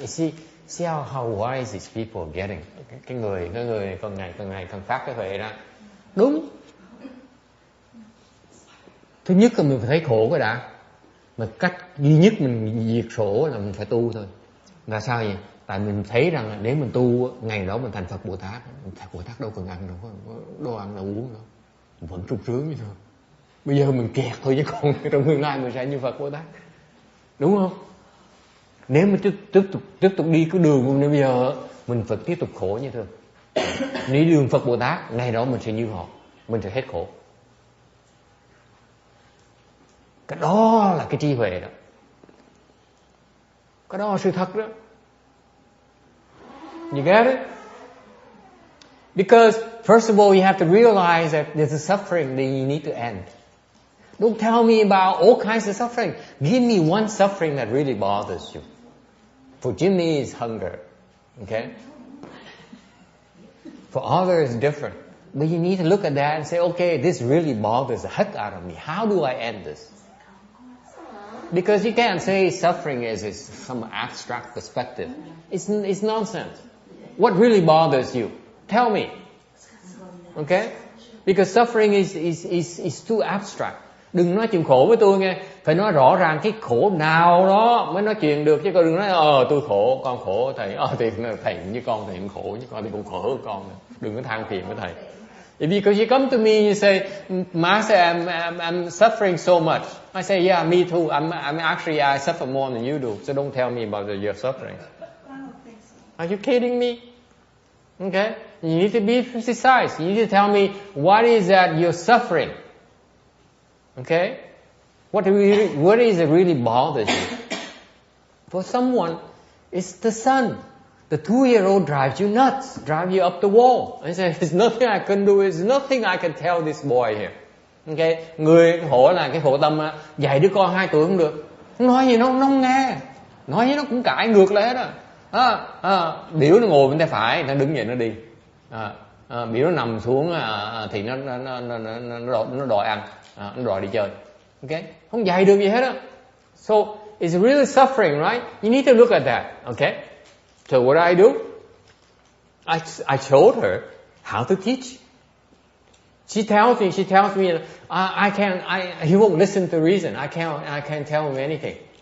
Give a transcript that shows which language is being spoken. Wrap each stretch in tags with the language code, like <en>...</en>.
<en>You see how wise these people are getting.</en> <vi>Cái người càng ngày càng phát cái huệ đó. Đúng. Thứ nhất là mình phải thấy khổ cái đã. Mà cách duy nhất mình diệt khổ là mình phải tu thôi. Là sao vậy? Tại mình thấy rằng là nếu mình tu ngày đó mình thành Phật Bồ Tát. Phật Bồ Tát đâu cần ăn đâu, đâu ăn đâu uống đâu, vẫn sung sướng như thôi. Bây giờ mình kẹt thôi chứ còn trong tương lai mình sẽ như Phật Bồ Tát, đúng không? Nếu mà tiếp tục đi cái đường như bây giờ mình phải tiếp tục khổ như thôi. Đi đường Phật Bồ Tát ngày đó mình sẽ như họ, mình sẽ hết khổ. Cái đó là cái trí huệ đó, cái đó là sự thật đó.</vi> <en>You get it? Because first of all, you have to realize that there's a suffering that you need to end. Don't tell me about all kinds of suffering. Give me one suffering that really bothers you. For Jimmy, it's hunger. Okay? For others, it's different. But you need to look at that and say, okay, this really bothers the heck out of me. How do I end this? Because you can't say suffering is some abstract perspective. It's nonsense. What really bothers you? Tell me. Okay? Because suffering is too abstract.</en> <vi>Đừng nói chuyện khổ với tôi nghe. Phải nói rõ ràng cái khổ nào đó mới nói chuyện được. Chứ con đừng nói tôi khổ, con khổ thầy. Thì thầy với con thì cũng khổ, chứ con thì cũng khổ hơn con. Đừng có than phiền với thầy.</vi> <en>Because you come to me and you say, Master, I'm suffering so much. I say, yeah, me too. I'm actually, I suffer more than you do. So don't tell me about your suffering. I don't think so. Are you kidding me? Okay? You need to be precise. You need to tell me what is that you're suffering. Okay? What is it really bothers you? For someone, it's the sun. The 2-year-old drives you nuts, drives you up the wall. I say, there's nothing I can do. There's nothing I can tell this boy here. Okay?</en> <vi>Người khổ là cái khổ tâm dạy đứa con 2 tuổi không được. Nói gì nó không nghe. Nói gì nó cũng cãi ngược lại hết biểu nó ngồi bên tay phải, nó đứng dậy nó đi. Biểu nó nằm xuống thì nó đòi ăn, nó đòi đi chơi. Okay? Không dạy được gì hết á.</vi> <en>So it's really suffering, right? You need to look at that. Okay? So what I do? I showed her how to teach. She tells me, he won't listen to reason. I can't tell him anything.</en>